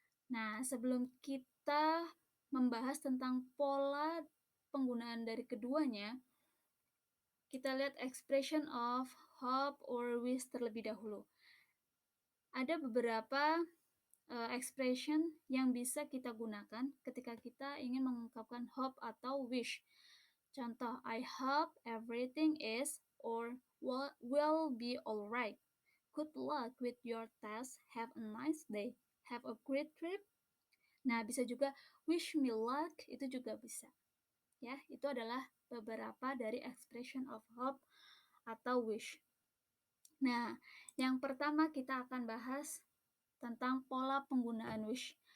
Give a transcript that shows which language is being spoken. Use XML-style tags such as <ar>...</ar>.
<id>Nah, sebelum kita membahas tentang pola penggunaan dari keduanya, kita lihat expression of hope or wish terlebih dahulu. Ada beberapa expression yang bisa kita gunakan ketika kita ingin mengungkapkan hope atau wish.</id> <en>Contoh, I hope everything is or will be alright. Good luck with your test. Have a nice day. Have a great trip.</en> <id>Nah, bisa juga</id> <en>wish me luck,</en> <id>itu juga bisa. Ya, itu adalah beberapa dari expression of hope atau wish. Nah, yang pertama kita akan bahas tentang pola penggunaan wish.</id>